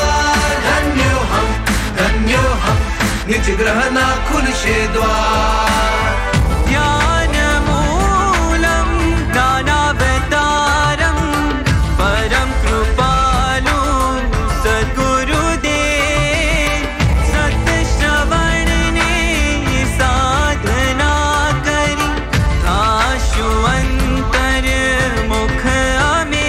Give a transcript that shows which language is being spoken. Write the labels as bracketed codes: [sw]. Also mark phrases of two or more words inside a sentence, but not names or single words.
[gu] ધન્યોહમ નિજ ગ્રહના ખુલશે દ્વાર [sa] ज्ञानमूलं ज्ञानावतारं परं [gu] કૃપાળુ સદ્ગુરુદેવ સત્શ્રવણને સાધના કરી આશુ અંતર્મુખ અમે